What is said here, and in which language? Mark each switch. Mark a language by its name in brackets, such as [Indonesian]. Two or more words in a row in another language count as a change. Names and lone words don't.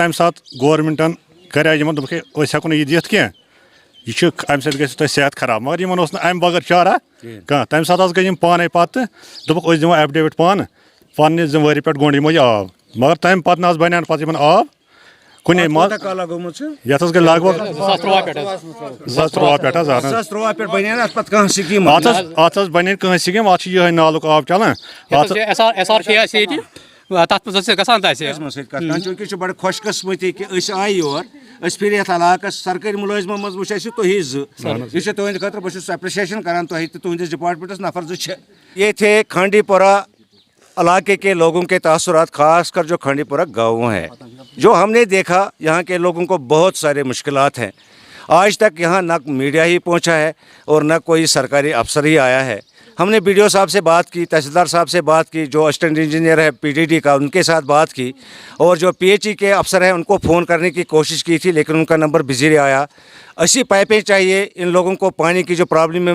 [Kashmiri] تَمہِ ساتہٕ گورمٮ۪نٛٹَن کَرے یِمن دوٚپُکھ ہے أسۍ ہٮ۪کو نہٕ یہِ دِتھ کینٛہہ یہِ چھُ اَمہِ سۭتۍ گژھِ تۄہہِ صحت خراب مگر یِمن اوس نہٕ اَمہِ بغٲر چارہ کانٛہہ تَمہِ ساتہٕ حظ گٔے یِم پانَے پَتہٕ دوٚپُکھ أسۍ دِمو ایفڈیوِٹ پانہٕ پنٛنہِ ذِمہٕ وٲری پٮ۪ٹھ گوٚنٛڈ یِمو یہِ آب مگر تَمہِ پَتہٕ نہ حظ بَنیو نہٕ پَتہٕ یِمن آب کُنے منٛز یَتھ حظ گٔے لگ بگ 2013 پٮ۪ٹھ حظ اَتھ حظ بَنے کٕہٕنۍ سِکیٖم اَتھ چھُ یِہوٚے نالُک آب چلان تَتھ منٛز حظ گژھان چوٗنٛکہِ یہِ چھُ بَڑٕ خۄش قٕسمٔتی کہِ أسۍ آیہِ یور أسۍ پھِرِ یَتھ علاقَس سرکٲرۍ مُلٲزمو منٛز وٕچھ اَسہِ تُہی زٕ یہِ چھُ تُہٕنٛدِ خٲطرٕ بہٕ چھُس ایپرِشیشن کران تۄہہِ تہِ تُہٕنٛدِس ڈپارٹمنٹس نفر زٕ چھِ [Urdu] یہ تھے کھانڈی پورہ علاقے کے لوگوں کے تاثرات خاص کر جو کھانڈی پورہ گاؤں ہے جو ہم نے دیکھا یہاں کے لوگوں کو بہت سارے مشکلات ہیں آج تک یہاں نہ میڈیا ہی پہنچا ہے اور نہ کوئی سرکاری افسر ہی آیا ہے ہم نے بی ڈی او صاحب سے بات کی تحصیلدار صاحب سے بات کی جو [English] assistant engineer [Urdu] ہے پی ڈی ڈی کا ان کے ساتھ بات کی اور جو پی ایچ ای کے افسر ہیں ان کو فون کرنے کی کوشش کی تھی لیکن ان کا [English] number busy [Urdu] آیا ایسی پائپیں چاہیے ان لوگوں کو پانی کی جو پرابلم ہے